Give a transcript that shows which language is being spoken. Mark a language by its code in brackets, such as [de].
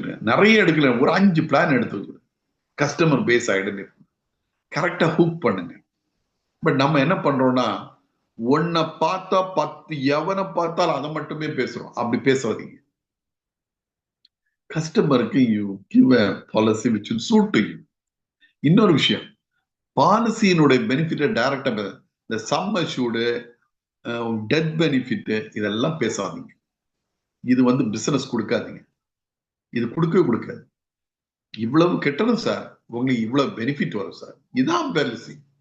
[ta] நிறைய எடுக்கல, ஒரு 5 பிளான் எடுத்து வச்சிருங்க. கஸ்டமர் பேஸ் ஐடென்டிஃபை கரெக்டா ஹூக் பண்ணுங்க. பட் நம்ம என்ன பண்றோம்னா, ஒன்ன பார்த்தா 10 எவனை பார்த்தாலும் அதை மட்டுமே பேசுறோம். அப்படி பேசாதீங்க. [en] கஸ்டமருக்கு you give a policy which will suit to you. [ta] இன்னொரு விஷயம், பாலிசியினுடைய பெனிஃபிட்டை டைரக்டா இந்த சம் அஷ்யூர்டு, டெத் பெனிஃபிட், இதெல்லாம் பேசாதீங்க. இது வந்து பிசினஸ் கொடுக்காதீங்க, இது கொடுக்கவே கொடுக்காது. இவ்வளவு கெட்டணும் சார், உங்களுக்கு இவ்வளவு பெனிஃபிட் வரும் சார், இதான் பாலிசி.